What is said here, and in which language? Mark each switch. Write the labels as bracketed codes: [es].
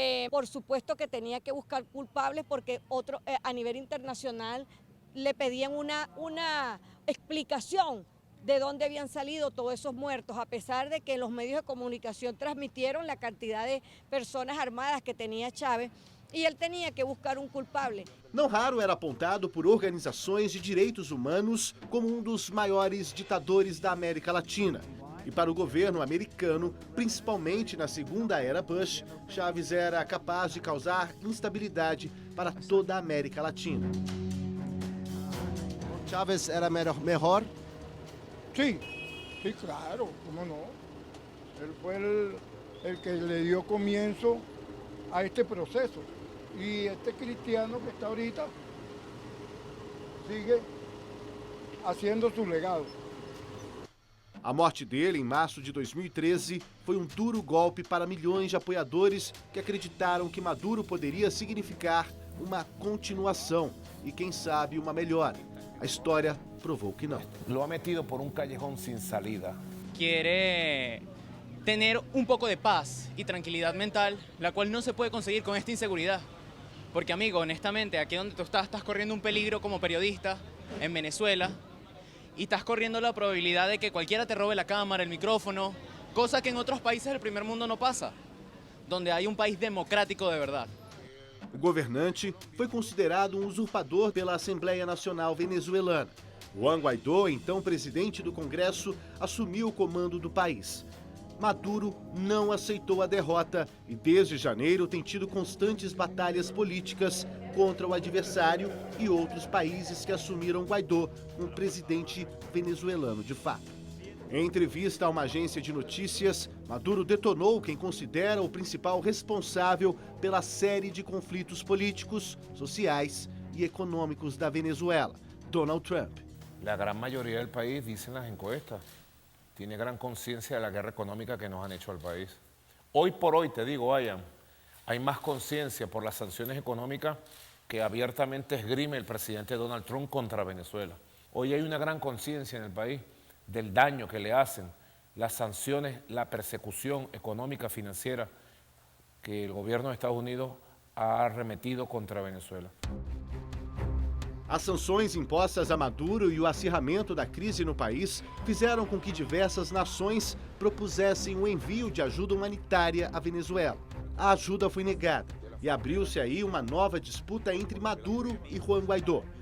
[es] Por supuesto que tenía que buscar culpables porque a nivel internacional le pedían una explicación de dónde habían salido todos esos muertos, a pesar de que los medios de comunicación transmitieron la cantidad de personas armadas que tenía Chávez, [pt] e ele tinha que buscar um culpável. Não raro era apontado por organizações de direitos humanos como um dos maiores ditadores da América Latina. E para o governo americano, principalmente na segunda era Bush, Chávez era capaz de causar instabilidade para toda a América Latina. Chávez era melhor? [es] Sí, claro, cómo no. Él fue el que le dio comienzo a este proceso. Y este cristiano que está ahorita sigue haciendo su legado. [pt] A morte dele, em março de 2013, foi um duro golpe para milhões de apoiadores que acreditaram que Maduro poderia significar uma continuação e, quem sabe, uma melhora. A história provou que não. [es] Lo ha metido por un callejón sin salida. Quiere tener un poco de paz y tranquilidad mental, la cual no se puede conseguir con esta inseguridad. Porque, amigo, honestamente, aquí donde tú estás corriendo un peligro como periodista en Venezuela y estás corriendo la probabilidad de que cualquiera te robe la cámara, el micrófono, cosa que en otros países del primer mundo no pasa, donde hay un país democrático de verdad. [pt] O governante foi considerado um usurpador pela Assembleia Nacional Venezuelana. Juan Guaidó, então presidente do Congresso, assumiu o comando do país. Maduro não aceitou a derrota e, desde janeiro, tem tido constantes batalhas políticas contra o adversário e outros países que assumiram Guaidó como presidente venezuelano de fato. Em entrevista a uma agência de notícias, Maduro detonou quem considera o principal responsável pela série de conflitos políticos, sociais e econômicos da Venezuela, Donald Trump. [es] La gran mayoría del país, dicen las encuestas, tiene gran conciencia de la guerra económica que nos han hecho al país. Hoy por hoy, te digo, Ian, hay más conciencia por las sanciones económicas que abiertamente esgrime el presidente Donald Trump contra Venezuela. Hoy hay una gran conciencia en el país del daño que le hacen las sanciones, la persecución económica financiera que el gobierno de Estados Unidos ha arremetido contra Venezuela. [pt] As sanções impostas a Maduro e o acirramento da crise no país fizeram com que diversas nações propusessem o envio de ajuda humanitária à Venezuela. A ajuda foi negada e abriu-se aí uma nova disputa entre Maduro e Juan Guaidó.